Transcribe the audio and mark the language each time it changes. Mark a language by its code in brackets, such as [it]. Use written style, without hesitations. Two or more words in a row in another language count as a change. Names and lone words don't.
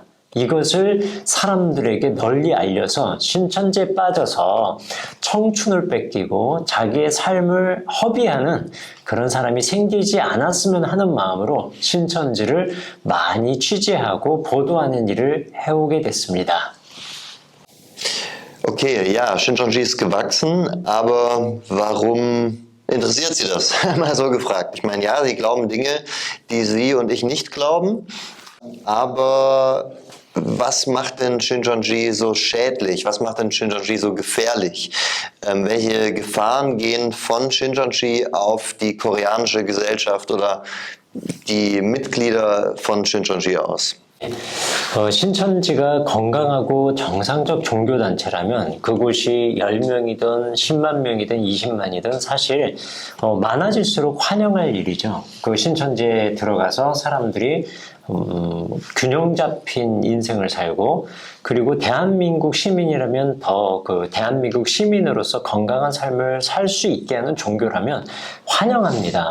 [ko] 이것을 사람들에게 널리 알려서 신천지에 빠져서 청춘을 뺏기고 자기의 삶을 허비하는 그런 사람이 생기지 않았으면 하는 마음으로 신천지를 많이 취재하고 보도하는 일을 해오게 됐습니다. [de] Okay, ja, Shincheonji ist gewachsen, aber warum interessiert Sie das? Mal so gefragt. Ich meine, ja, Sie glauben Dinge, die Sie und ich nicht glauben, aber was macht denn Shincheonji so schädlich? Was macht denn Shincheonji so gefährlich? Welche Gefahren gehen von Shincheonji auf die koreanische Gesellschaft oder die Mitglieder von Shincheonji aus? [ko] 신천지가 건강하고 정상적 종교단체라면 그곳이 10명이든 10만 명이든 20만이든 사실 많아질수록 환영할 일이죠. 그 신천지에 들어가서 사람들이 균형 잡힌 인생을 살고 그리고 대한민국 시민이라면 더 그 대한민국 시민으로서 건강한 삶을 살 수 있게 하는 종교라면 환영합니다.